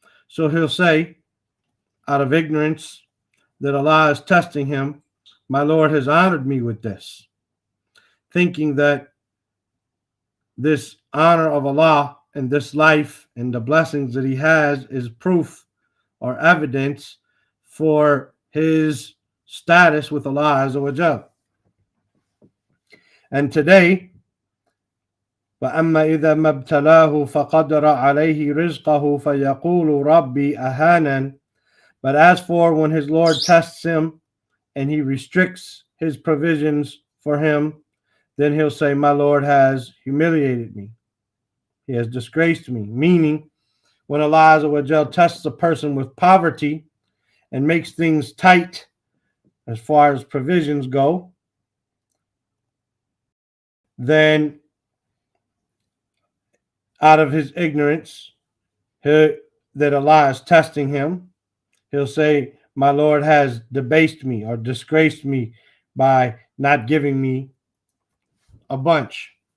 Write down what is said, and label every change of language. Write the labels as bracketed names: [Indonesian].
[English] So he'll say, out of ignorance, that Allah is testing him, "My Lord has honored me with this," thinking that this honor of Allah and this life and the blessings that he has is proof or evidence for his status with Allah Azza wa Jal. And today, [Arabic] وَأَمَّا إِذَا مَا ابْتَلَاهُ فَقَدَرَ عَلَيْهِ رِزْقَهُ فَيَقُولُ رَبِّي أَهَانًا. [English] But as for when his Lord tests him and he restricts his provisions for him, then he'll say, "My Lord has humiliated me. He has disgraced me." Meaning, when Allah Azza wa Jal tests a person with poverty and makes things tight as far as provisions go, then out of his ignorance that Allah is testing him, he'll say, "My Lord has debased me or disgraced me by not giving me a bunch."